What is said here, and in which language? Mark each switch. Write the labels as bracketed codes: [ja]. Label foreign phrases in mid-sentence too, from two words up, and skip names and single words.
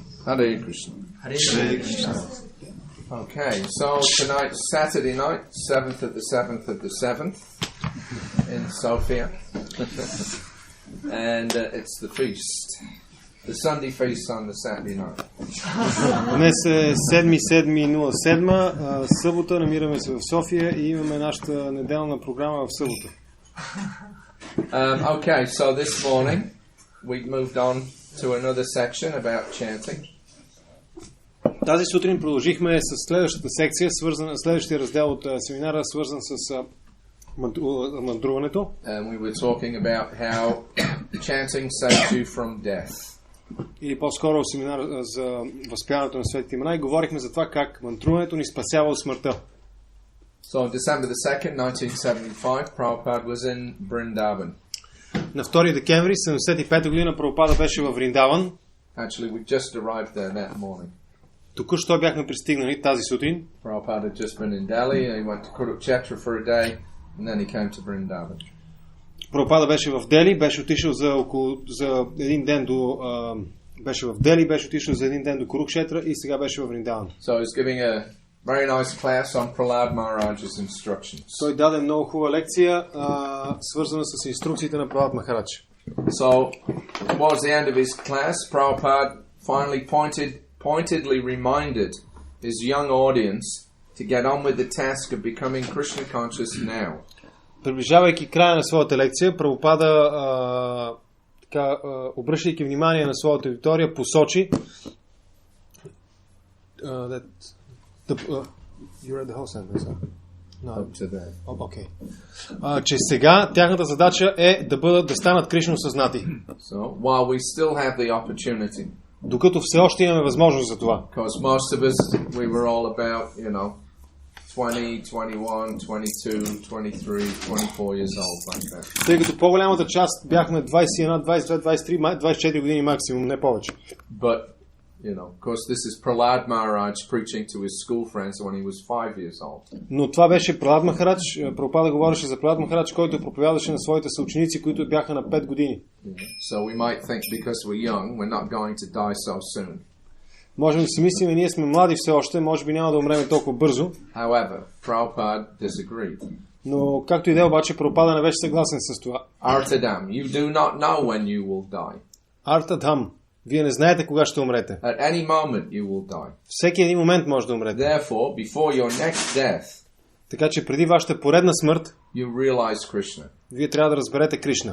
[en] Hare Krishna. Hare Krishna. Okay, so tonight's Saturday night, 7th of the 7th of the 7th in Sofia. And it's the feast. The Sunday feast on the Saturday night. [bg] Днес е 7.07, събота, намираме се в София и имаме нашата неделна програма в събота. [en] Okay, so this morning we moved on to another section about chanting. [bg] Тази сутрин продължихме с следващата секция, следващия раздел от семинара, свързан с мантруването. [en] And we were talking about how chanting saves you from death. [bg] Или по-скоро семинар за възпяването на светите имена и говорихме за това как мантруването ни спасява от смъртта. [en] So on December the 2nd, 1975, Prabhupada was in Vrindavan. [bg] На 2 декември 1975 година Прабхупада беше във Вриндаван. [en] Actually, we just arrived there that morning. [bg] Току-що бяхме пристигнали тази сутрин. [en] Prabhupada had just been in Delhi, he went to Kurukshetra for a day, and then he came to Vrindavan. [bg] Прабхупада беше в Дели, беше отишъл за един ден до беше в Дели, беше отишъл за един ден до Курукшетра и сега беше в Вриндаван. [en] So he's giving a very nice class on Prahlad Maharaj's instructions. [bg] Той даде много хубава лекция, свързана с инструкциите на Прабхупад Махарадж. [en] So towards the end of his class, Prabhupada finally pointedly reminded his young audience to get on with the task of becoming Krishna conscious now. [bg] Приближавайки края на своята лекция, Прабхупада, обръщайки внимание на своята аудитория, посочи [en] you read the whole sentence, huh? No. Okay. [bg] Че сега тяхната задача е да станат Кришна осъзнати. [en] So while we still have the opportunity, [bg] докато все още имаме възможност за това. [en] Because most of us, we were all about, 20, 21, 22, 23, 24 years old, like that. [bg] Тъй като по-голямата част бяхме 21, 22, 23, 24 години максимум, не повече. [en] But, of course, this is Prahlad Maharaj preaching to his school friends when he was 5 years old. [bg] Но това беше Прабхупада Махарадж. Прабхупада говореше за Прабхупада Махарадж, който проповядваше на своите съученици, които бяха на 5 години. [en] So we might think because we're young, we're not going to die so soon. [bg] Можем да си мислим, ние сме млади все още, може би няма да умрем толкова бързо. [en] However, Prabhupada disagreed. [bg] Но както и да е, обаче Прабхупада не беше съгласен с това. [en] Artadam, you do not know when you will die. [bg] Артадам, вие не знаете кога ще умрете. [en] At any moment you will die. [bg] Всеки един момент може да умрете. [en] Therefore, before your next death, [bg] така че преди вашата поредна смърт, [en] you realize Krishna. [bg] Вие трябва да разберете Кришна.